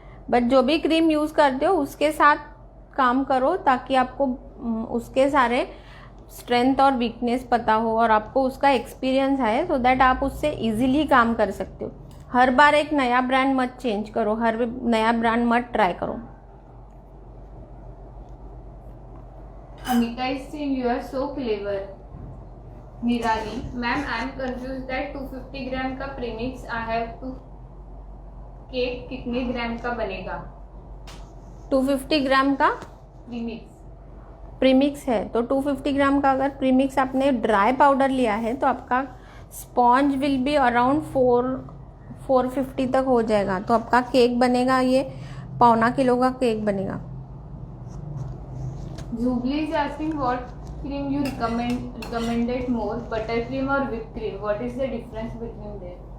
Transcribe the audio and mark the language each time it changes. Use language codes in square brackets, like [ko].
[hi] But जो भी cream use करते हो उसके साथ काम करो ताकि आपको उसके सारे स्ट्रेंथ और वीकनेस पता हो और आपको उसका एक्सपीरियंस आए, सो दैट आप उससे इजीली काम कर सकते हो। हर बार एक नया ब्रांड मत चेंज करो, हर नया ब्रांड मत ट्राई करो। [en] Amita is saying you are so clever. Nirali, ma'am, I am confused that 250 gram का premix I have to [hi] cake कितने ग्राम का बनेगा? 250 ग्राम का प्रीमिक्स है तो 250 ग्राम का अगर प्रीमिक्स आपने ड्राई पाउडर लिया है तो आपका स्पॉन्ज [en] will be around [hi] 450 तक हो जाएगा। तो आपका केक बनेगा, ये 1.25 किलो का केक बनेगा। [en] Zubli is asking what cream you recommended more, buttercream or whipped cream? What is the difference between them?